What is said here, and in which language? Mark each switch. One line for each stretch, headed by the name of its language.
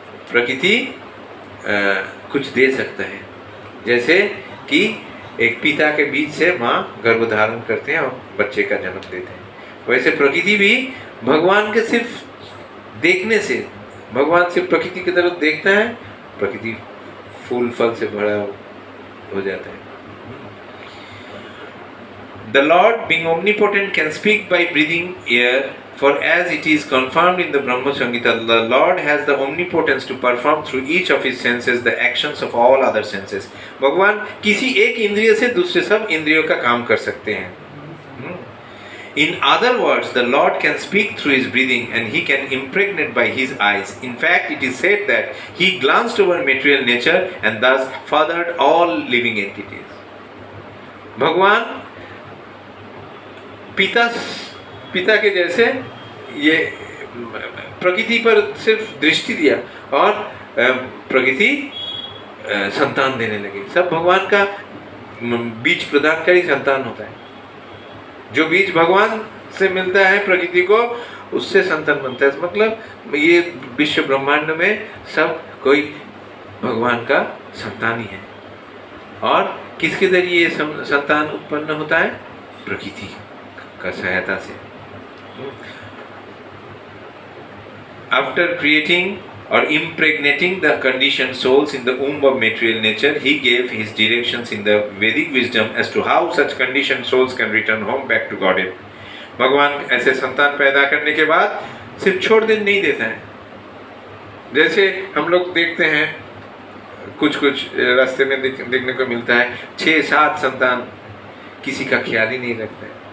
Hindi: प्रकृति कुछ दे सकता है, जैसे कि एक पिता के बीच से माँ गर्भ धारण करते हैं और बच्चे का जन्म देते हैं, वैसे प्रकृति भी भगवान के सिर्फ देखने से, भगवान सिर्फ प्रकृति की तरफ देखता है, प्रकृति फूल फल से भरा हो जाता है।
English: The Lord, being omnipotent, can speak by breathing air. For as it is confirmed in the Brahma Samhita, the Lord has the omnipotence to perform through each of his senses the actions of all other senses.
Hindi: भगवान किसी एक इंद्रिय से दूसरे सब इंद्रियों का काम कर सकते हैं।
English: In other words, the Lord can speak through his breathing and he can impregnate by his eyes. In fact, it is said that he glanced over material nature and thus fathered all living entities.
Hindi: भगवान पिता के जैसे ये प्रकृति पर सिर्फ दृष्टि दिया और प्रकृति संतान देने लगे। सब भगवान का बीज प्रदानकारी संतान होता है। जो बीज भगवान से मिलता है प्रकृति को, उससे संतान बनता है। मतलब ये विश्व ब्रह्मांड में सब कोई भगवान का संतान ही है। और किसके जरिए ये संतान उत्पन्न होता है? प्रकृति का सहायता से।
English: After creating or impregnating the conditioned souls in the womb of material nature, he gave his directions in the Vedic wisdom as to how such conditioned souls can return home back to Godhead.
Hindi: भगवान ऐसे संतान पैदा करने के बाद सिर्फ छोड़ देने नहीं देता है। जैसे हम लोग देखते हैं कुछ रास्ते में देखने को मिलता है, 6-7 संतान, किसी का ख्याल ही नहीं रखते।